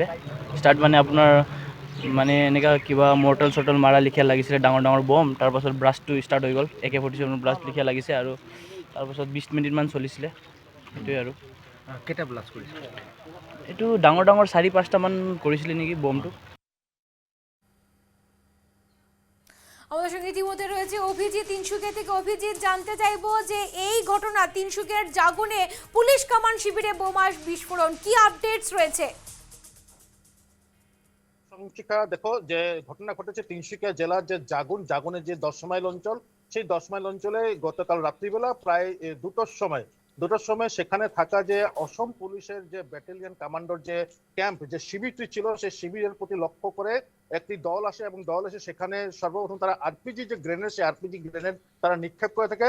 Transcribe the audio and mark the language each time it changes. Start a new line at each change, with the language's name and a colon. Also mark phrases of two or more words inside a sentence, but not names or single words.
Assamese: ষ্টাৰ্ট মানে আপোনাৰ মানে এনেকুৱা কিবা মৰ্টেল চৰ্টেল মাৰা লিখীয়া লাগিছিলে, ডাঙৰ ডাঙৰ বম। তাৰপাছত ব্লাষ্টটো ষ্টাৰ্ট হৈ গ'ল, AK-47 ব্লাষ্ট লিখীয়া লাগিছে, আৰু তাৰপাছত 20 মিনিটমান চলিছিলে। সেইটোৱে। আৰু কেইটা ব্লাষ্ট কৰিছিলে? এইটো ডাঙৰ ডাঙৰ 4-5টামান কৰিছিলে নেকি বমটো।
Bangla: আমাদের সঙ্গে ইতিমধ্যে রয়েছে অভিজিৎ তিনসুকিয়া থেকে। অভিজিৎ, জানতে চাইবো যে এই ঘটনা তিনসুকিয়ার জাগুনে
English: police command
Bangla: শিবিরে বোমা বিস্ফোরণ, কি আপডেটস রয়েছে? সংশিকা, দেখো যে ঘটনা ঘটেছে তিনসুকিয়া জেলার যে জাগুনের যে 10 মাইল অঞ্চল, সেই 10 মাইল অঞ্চলে গতকাল রাত্রিবেলা প্রায় 2টার সময় সেখানে থাকা যে অসম পুলিশের যে ব্যাটালিয়ন কমান্ডোর যে ক্যাম্প, যে শিবিরটি ছিল, সেই শিবিরের প্রতি লক্ষ্য করে একটি দল আসে এবং দল এসে সেখানে সর্বপ্রথম তারা আরপিজি যে গ্রেনেড, সেই
English: RPG grenade
Bangla: তারা নিক্ষেপ করে থাকে।